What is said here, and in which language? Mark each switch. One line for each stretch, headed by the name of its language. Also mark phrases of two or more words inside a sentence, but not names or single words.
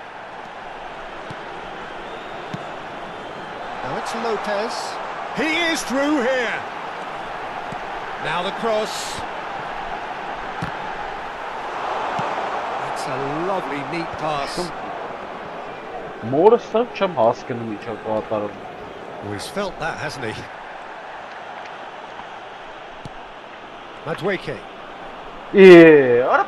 English: Now it's Lopez. He is through here. Now the cross. That's a lovely, neat pass. More stuff
Armenian: չեմ հասկանում ինչա կատարում։
English: Oh, he's felt that, hasn't he? Madueke. Yeah.